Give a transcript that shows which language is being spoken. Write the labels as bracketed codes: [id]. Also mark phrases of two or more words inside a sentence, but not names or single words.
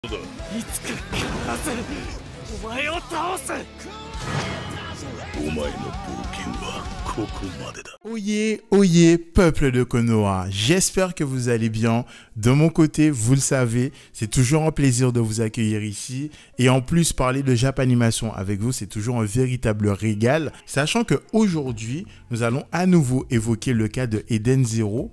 [ja] いつか必ずお前を倒す。お前の冒険はここまでだ。 [fr] Oyez, oyez, peuple de Konoha, j'espère que vous allez bien. De mon côté, vous le savez, c'est toujours un plaisir de vous accueillir ici. Et en plus, parler de Japanimation avec vous, c'est toujours un véritable régal. Sachant qu'aujourd'hui, nous allons à nouveau évoquer le cas de Eden Zero.